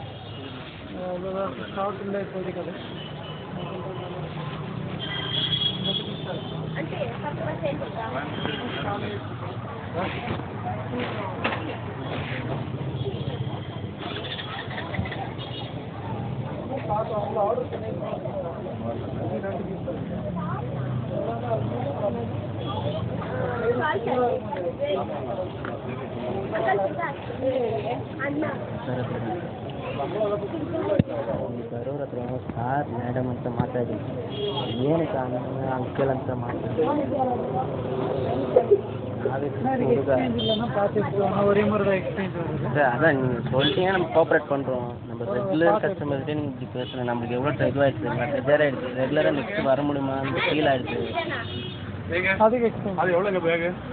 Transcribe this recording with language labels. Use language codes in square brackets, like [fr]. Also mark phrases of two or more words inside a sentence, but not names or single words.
[ta] அவ்வளோதான் ஸ்டாக் இல்லை இப்போதைக்கு. அது ஆர்டர் [kn] ಬರೋರತ್ರ [en] sir madam [kn] ಅಂತ ಮಾತಾಡಿ ಏನಕ್ಕೆ ಅಂಕಲ್ ಅಂತ ಮಾತಾಡಿ [ta] அதான் நீங்கள் சொல்லிட்டீங்க நம்ம கோஆப்ரேட் பண்ணுறோம். நம்ம ரெகுலர் கஸ்டமர்கிட்டே நீங்கள் இப்படி பேசணும். நம்மளுக்கு எவ்வளோ இதுவாகிடுச்சு, ப்ரெஷர் ஆகிடுச்சு. ரெகுலராக நெக்ஸ்ட் வர முடியுமா அந்த ஃபீல் ஆகிடுச்சு. அது எவ்வளோங்க பேகு?